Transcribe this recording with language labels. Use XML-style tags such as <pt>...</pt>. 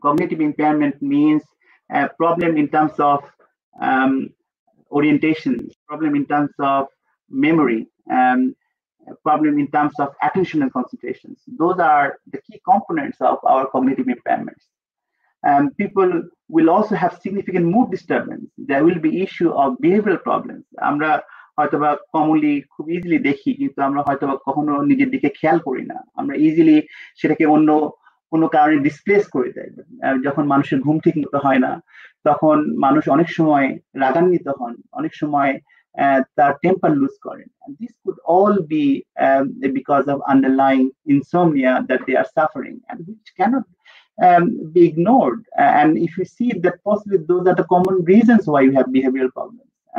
<en>Cognitive impairment means a problem in terms of orientation, problem in terms of memory, problem in terms of attention and concentration. Those are the key components of our cognitive impairments. People will also have significant mood disturbance. There will be issue of behavioral problems.</en> <bn>আমরা হয়তোবা commonly খুব easily দেখি, কিন্তু আমরা হয়তোবা কখনো নিজের দিকে খেয়াল করি না। আমরা ইজিলি সেটাকে অন্য কোনো কারণে ডিসপ্লেস করে দেয়। যখন মানুষের ঘুম ঠিক মতো হয় না, তখন মানুষ অনেক সময় রাগান্বিত হন, অনেক সময় তার টেম্পার লুজ করেন।</bn> <en>This could all be because of underlying insomnia that they are suffering, and which cannot be ignored. And if you see that possibly those are the common reasons why you have behavioral problems.</en>